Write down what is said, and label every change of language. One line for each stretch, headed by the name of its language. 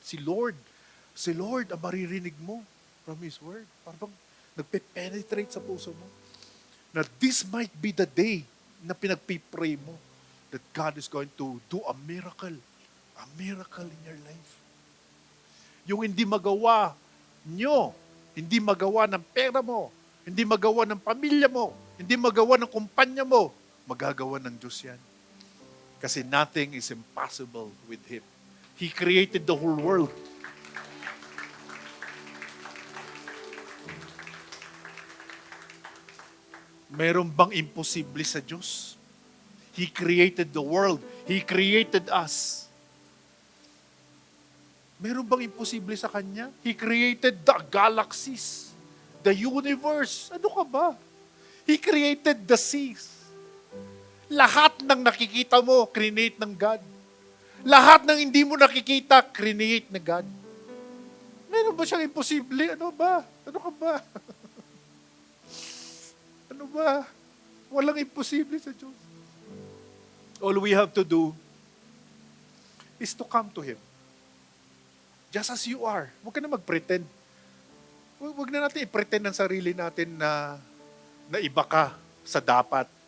Filipino: Si Lord ang maririnig mo from His word. Parang nagpe-penetrate sa puso mo.
English: Na this might be the day
Filipino: na pinagpipray mo
English: that God is going to do a miracle in your life.
Filipino: Yung hindi magawa nyo, hindi magawa ng pera mo, hindi magawa ng pamilya mo, hindi magawa ng kumpanya mo, magagawa ng Diyos yan. Kasi
English: nothing is impossible with Him. He created the whole world.
Filipino: Meron bang imposible sa Diyos?
English: He created the world. He created us.
Filipino: Meron bang imposible sa Kanya?
English: He created the galaxies, the universe.
Filipino: Ano ka ba?
English: He created the seas.
Filipino: Lahat ng nakikita mo, create ng God. Lahat ng hindi mo nakikita, create na God. Meron ba siyang imposible? Ano ba? Ano ka ba? Ano ba? Walang imposible sa Diyos.
English: All we have to do is to come to Him. Just as you are.
Filipino: Huwag ka na mag-pretend. Huwag na natin i-pretend ng sarili natin na iba ka sa dapat.